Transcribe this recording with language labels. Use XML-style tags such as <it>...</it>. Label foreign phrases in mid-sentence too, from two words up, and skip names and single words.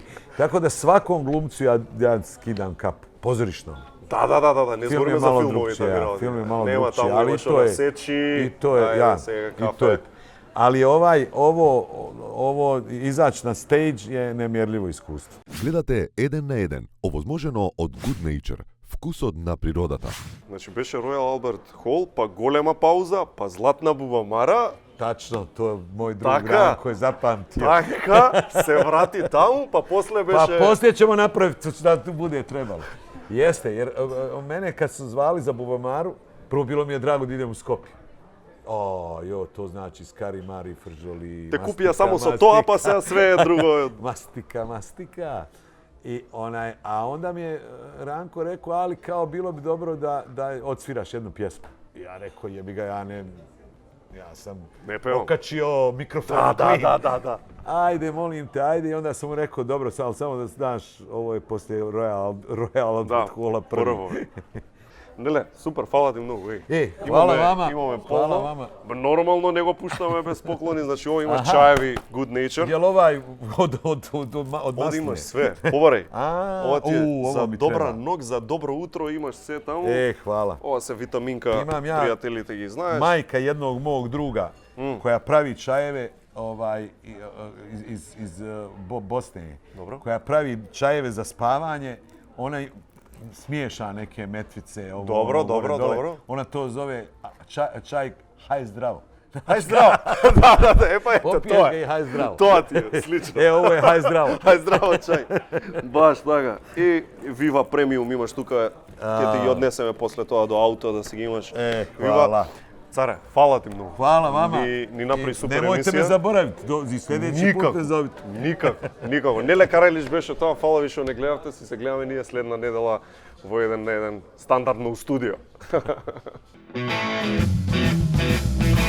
<bs>Tako da svakom glumcu ja skidam kapu, pozorišnom.</bs> <mk>Да, не зборимо за филмови.</mk> <bs>Film je malo nema drugčije, tamo još ona seči, i to je. Ali ovo izaći na stage je nemjerljivo iskustvo.</bs> <mk>Гледате 1 на 1, овозможено од Good Nature, вкусот на природата. Значи беше Ројал Алберт Хол, па голема пауза, па Златна бубамара.</mk> <bs>Tačno, to je moj drug Ranko je zapamtio.</bs> <mk>Така, се врати таму, па после беше...</mk> <bs>Pa poslije ćemo napraviti da tu bude trebalo. Jeste, jer mene kad su zvali za bubamaru, prvo bilo mi je drago da idem u Skopje. To znači skari, mari, fržoli,</bs> <mk>те купија само са тоа, па се све друго...</mk> <bs>Mastika. A onda mi je Ranko rekao, ali kao bilo bi dobro da odsviraš jednu pjesmu. Ja rekao, jebi ga, ja sam okačio mikrofon. Da. Ajde, molim te, ajde. I onda sam mu rekao, dobro, samo da znaš, ovo je poslije Royal Albert Halla prvo. Nele, super, hvala ti mnogo. Hvala vama.</bs> <mk>Имаме полно. Нормално не го пуштаме без поклони, значи ово имаш чаеви Good Nature.</mk> <sr>Јел овај од нас? Имаш све. Побарај.</sr> <mk>Ова ти е за добра ног, за добро утро, имаш се таму.</mk> <sr>Хвала.</sr> <mk>Ова се витаминка, пријателите ги знаеш.</mk> <bs>Мајка jednog mog druga koja pravi čajeve iz Bosne, koja pravi čajeve za spavanje, ona smiješa neke metvice. Dobro. Ona to zove čaj haj zdravo. Haj zdravo! Da, pa eto, popiješ ga i haj zdravo. To ti je, slično. Ovo je haj zdravo. Haj zdravo čaj. Baš</bs> <mk>така. И Viva Premium имаш тука, ќе ти ги однесеме после тоа до ауто да си ги имаш.</mk> <sr>Хвала.</sr> <mk>Царе, фала ти многу.</mk> <sr>Хвала вама.</sr> <mk>Ни направи супер емисија.</mk> <sr>Немојте ме заборавите, за следеќи пут ме зовите.</sr> <mk>Никако. Неле Карајлич беше тоа, фала ви што не гледавте, се гледаме ние следна недела во 1 на 1 стандардно у студио.</mk>